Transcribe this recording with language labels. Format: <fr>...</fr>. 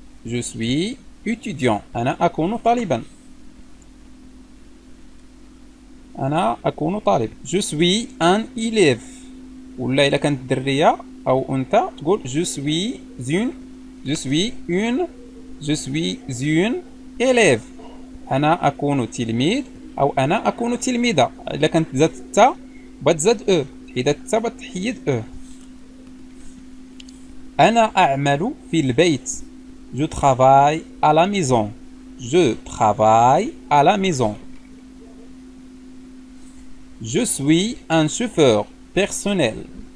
<fr>Je suis étudiant.</fr> <ar>أنا أكون طالبا. أنا أكون طالب.</ar> <fr>Je suis un élève.</fr> <ar>ولا إلا كانت درية أو أنثى تقول</ar> <fr>je suis une je suis une je suis une élève.</fr> <ar>أنا أكون تلميذ أو أنا أكون تلميذة. إلا كانت زادت تا بغات تزاد أو، تحيدات تا بغات تحيد أو. أنا أعمل في البيت.</ar> <fr>Je travaille à la maison. Je travaille à la maison. Je suis un chauffeur personnel.</fr>